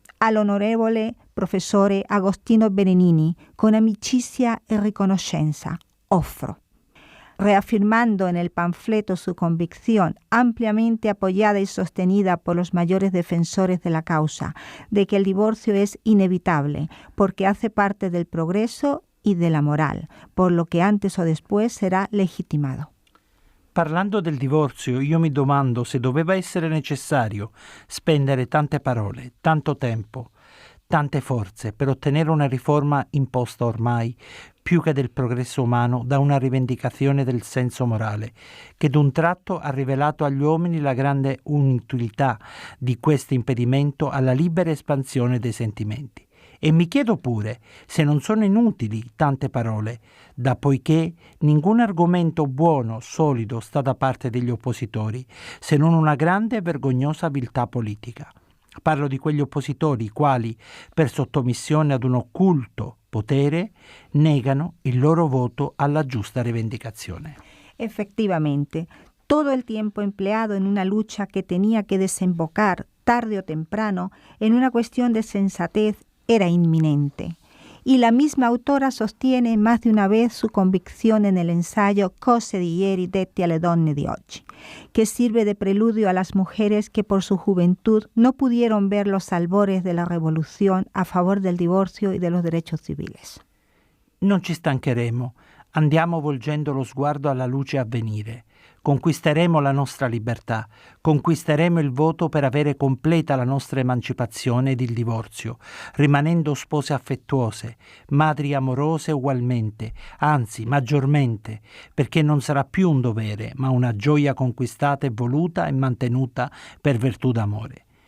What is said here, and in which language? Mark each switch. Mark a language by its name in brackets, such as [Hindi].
[Italian] All'onorevole professore Agostino Berenini, con amicizia e riconoscenza, offro. [Spanish] Reafirmando en el panfleto su convicción, ampliamente apoyada y sostenida por los mayores defensores de la causa, de que el divorcio es inevitable, porque hace parte del progreso y de la moral, por lo que antes o después será legitimado. [Italian] Parlando del divorzio, io mi domando se doveva essere necessario spendere tante parole, tanto tempo, tante forze per ottenere una riforma imposta ormai, più che del progresso umano, da una rivendicazione del senso morale, che d'un tratto ha rivelato agli uomini la grande inutilità di questo impedimento alla libera espansione dei sentimenti. E mi chiedo pure se non sono inutili tante parole, da poiché nessun argomento buono, solido sta da parte degli oppositori, se non una grande e vergognosa viltà politica. Parlo di quegli oppositori i quali, per sottomissione ad un occulto potere, negano il loro voto alla giusta rivendicazione. [Spanish] Efectivamente, todo el tiempo empleado en una lucha que tenía que desembocar tarde o temprano en una cuestión de sensatez era inminente. Y la misma autora sostiene más de una vez su convicción en el ensayo Cose di ieri detti alle donne di oggi, que sirve de preludio a las mujeres que por su juventud no pudieron ver los albores de la revolución a favor del divorcio y de los derechos civiles. [Italian] Non ci stancheremo, andiamo volgendo lo sguardo alla luce a venire. Conquisteremo la nostra libertà, conquisteremo il voto per avere completa la nostra emancipazione ed il divorzio, rimanendo spose affettuose, madri amorose ugualmente, anzi maggiormente, perché non sarà più un dovere, ma una gioia conquistata e voluta e mantenuta per virtù d'amore.